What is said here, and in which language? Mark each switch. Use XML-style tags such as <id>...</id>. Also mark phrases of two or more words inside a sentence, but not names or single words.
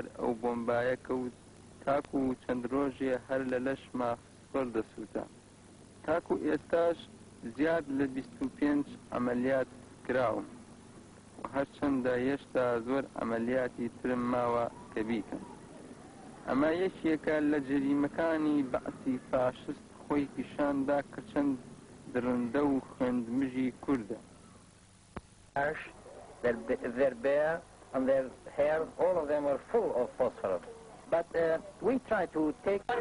<ckb>ئەو بۆمبایە کەوت تاکو چەند ڕۆژێ هەر لە لەشما فسفۆر دەسووتە تاکو ئێستاش زیاد لە 25 ئەمەلیات کراوم و هەرچەندە هێشتا زۆر ئەمەلیاتی ترم ماوە کە بیکەم ئەمە یەکێکە لە جەریمەکانی بەعسی فاشست خۆی پیشاندا کە چەند درندە و خوێندمژی کووردە</ckb> <en>Their beard and their hair, all of them were full of phosphorus. But we try to take</en>